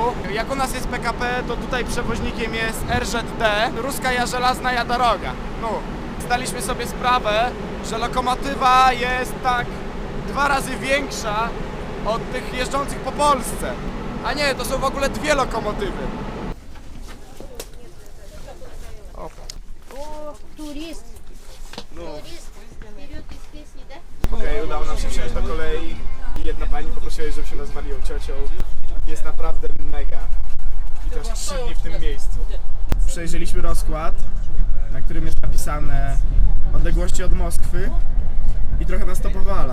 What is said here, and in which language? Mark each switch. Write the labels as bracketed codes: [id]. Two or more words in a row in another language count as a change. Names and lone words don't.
[pl] Jak u nas jest PKP, to tutaj przewoźnikiem jest RZD, Ruskaja Żelazna Doroga. No, zdaliśmy sobie sprawę, że lokomotywa jest tak 2 razy większa od tych jeżdżących po Polsce. A nie, to są w ogóle 2 lokomotywy. [ru] О, турист. [pl] No. [ru] Турист вперед из песни, да? [pl] Okej, udało nam się wsiąść do kolei. Jedna pani poprosiła, żebyśmy nazwali ją ciocią. Jest naprawdę mega. I to już 3 dni w tym miejscu. Przejrzeliśmy rozkład, na którym jest napisane odległości od Moskwy i trochę nas to powala.